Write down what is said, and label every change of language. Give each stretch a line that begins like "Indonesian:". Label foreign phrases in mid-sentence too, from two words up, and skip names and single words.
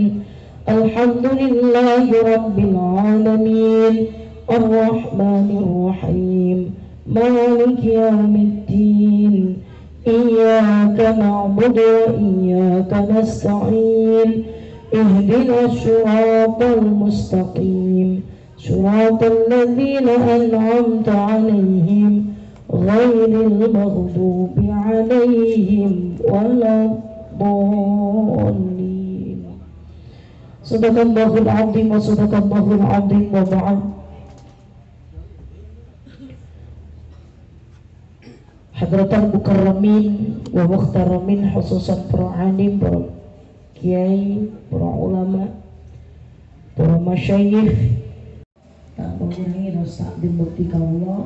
Arabic: الحمد لله رب العالمين الرحمن الرحيم مالك يوم الدين إياك نعبد وإياك نستعين اهدنا الصراط المستقيم صراط الذين أنعمت عليهم غير المغضوب عليهم ولا الضالين. صدق الله العظيم وصدق الله العظيم وبعد. حضرات المكرمين والمحترمين، خصوصا
Indonesian: para alim, para kiai, para ulama, para masyayikh, tak mengurangi rasa dimukti Allah.